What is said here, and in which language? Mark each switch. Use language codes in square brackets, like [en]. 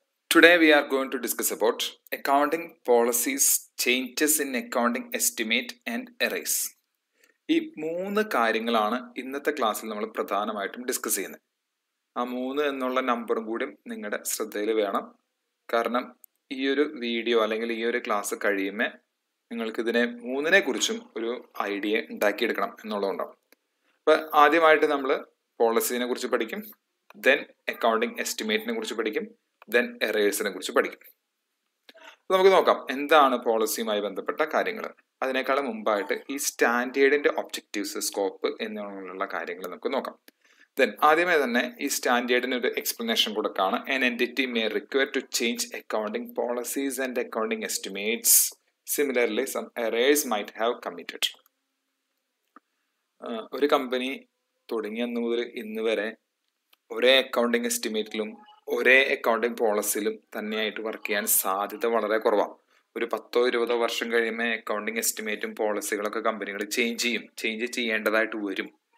[en] Today we are going to discuss about accounting policies, changes in accounting estimate and errors. [ml] ഈ 3 കാര്യങ്ങളാണ് ഇന്നത്തെ ക്ലാസ്സിൽ നമ്മൾ പ്രധാനമായിട്ടും ഡിസ്കസ് ചെയ്യുന്നത്. ആ 3 എന്നുള്ള നമ്പറും കൂടി നിങ്ങളുടെ ശ്രദ്ധയിൽ വേണം. കാരണം ഈ ഒരു വീഡിയോ അല്ലെങ്കിൽ ഈ ഒരു ക്ലാസ് കഴിയുമ്പോൾ നിങ്ങൾക്ക് ഇതിനെ 3നെ കുറിച്ചും ഒരു ഐഡിയ ഉണ്ടാക്കിയെടുക്കണം എന്നുള്ളതുകൊണ്ടാണ്. അപ്പോൾ ആദ്യമായിട്ട് നമ്മൾ പോളിസീനെ കുറിച്ച് പഠിക്കും, ദെൻ അക്കൗണ്ടിങ് എസ്റ്റിമേറ്റിനെ കുറിച്ച് പഠിക്കും, ദെൻ എറേഴ്സിനെ കുറിച്ച് പഠിക്കും. നമുക്ക് നോക്കാം എന്താണ് പോളിസിയുമായി ബന്ധപ്പെട്ട കാര്യങ്ങൾ. അതിനേക്കാളും മുമ്പായിട്ട് ഈ സ്റ്റാൻഡേർഡിന്റെ ഒബ്ജക്റ്റീവ്സ്, സ്കോപ്പ് എന്നുള്ള കാര്യങ്ങൾ നമുക്ക് നോക്കാം. ദെൻ ആദ്യമേ തന്നെ ഈ സ്റ്റാൻഡേർഡിന് ഒരു എക്സ്പ്ലനേഷൻ കൊടുക്കുകയാണ്. [en] An entity may require to change accounting policies and accounting estimates. Similarly, some errors might have committed. [ml] ഒരു കമ്പനി തുടങ്ങിയ അന്ന് മുതൽ ഇന്ന് വരെ ഒരേ അക്കൗണ്ടിങ് എസ്റ്റിമേറ്റിലും ഒരേ അക്കൗണ്ടിങ് പോളിസിയിലും തന്നെയായിട്ട് വർക്ക് ചെയ്യാൻ സാധ്യത വളരെ കുറവാണ്. ഒരു 10-20 വർഷം കഴിയുമ്പോൾ അക്കൗണ്ടിങ് എസ്റ്റിമേറ്റും പോളിസികളൊക്കെ കമ്പനികൾ ചേഞ്ച് ചെയ്യേണ്ടതായിട്ട് വരും.